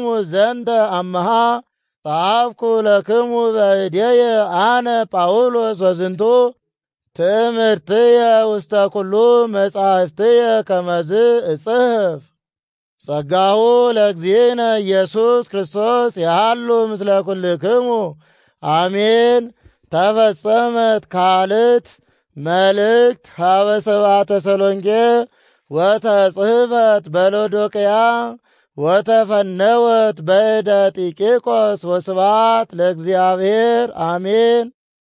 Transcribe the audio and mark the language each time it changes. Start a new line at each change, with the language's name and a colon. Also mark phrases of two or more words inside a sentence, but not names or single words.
Geez: ዘንተ አምሃ ጸሐፍኩ ለክሙ በእዴየ አነ ጳውሎስ ወዝንቱ ትምህርትየ ውስተ ኩሉ መጻሕፍትየ ከመዝ እጽሕፍ። ጸጋሁ ለእግዚእነ ኢየሱስ ክርስቶስ ይሃሉ ምስለ ኩልክሙ አሜን። ተፈጸመት ካልእት መልእክት ሀበ ሰብአ ተሰሎንቄ ወተጽሕፈት በሎዶቅያ ወተፈነወት በእደ ጢቂቆስ። ወስብሐት ለእግዚአብሔር አሜን።